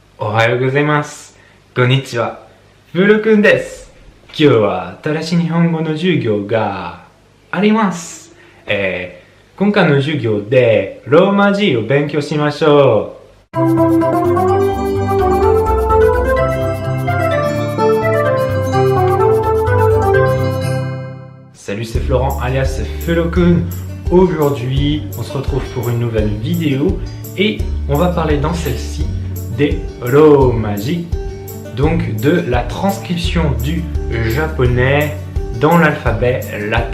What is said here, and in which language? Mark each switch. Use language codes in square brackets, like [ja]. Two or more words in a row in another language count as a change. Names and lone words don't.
[ja] おはようございます。こんにちは。フロくんです。今日は新しい日本語の授業があります。今回の授業でローマ字を勉強しましょう。 [fr] Salut, c'est Florent alias Felokun. Aujourd'hui, on se retrouve pour une nouvelle vidéo et on va parler dans celle-ci des romaji, donc de la transcription du japonais dans l'alphabet latin.